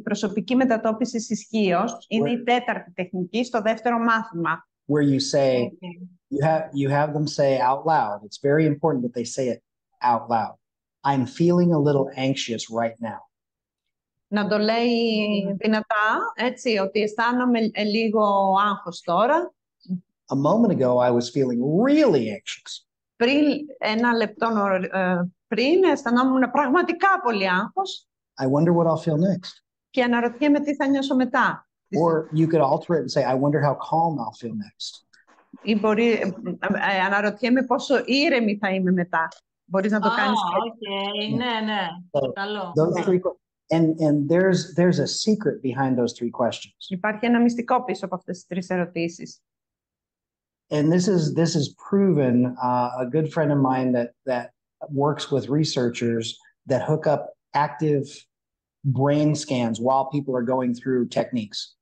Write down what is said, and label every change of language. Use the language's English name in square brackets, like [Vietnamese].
[Greek] Προσωπική μετατόπιση ισχύος είναι η τέταρτη τεχνική στο δεύτερο μάθημα. [English] Where you say, you have them say out loud. It's very important that they say it out loud. I'm feeling a little anxious right now. [Greek] Να το λέει δυνατά, έτσι, ότι αισθάνομαι λίγο άγχος τώρα. [English] A moment ago, I was feeling really anxious. [Greek] Πριν ένα λεπτό πριν, αισθανόμουν πραγματικά πολύ άγχος. [English] I wonder what I'll feel next. [Greek] Και αναρωτιέμαι τι θα νιώσω μετά. [English] Or you could alter it and say, I wonder how calm I'll feel next. [Greek] Ή μπορεί, αναρωτιέμαι πόσο ήρεμη θα είμαι μετά. Μπορείς να το κάνεις και... Ναι, ναι. Καλό. [English] And there's a secret behind those three questions. [Greek] Υπάρχει ένα μυστικό πίσω από αυτές τις τρεις ερωτήσεις. [English] And this is proven. A good friend of mine that works with researchers that hook up active brain scans while people are going through techniques.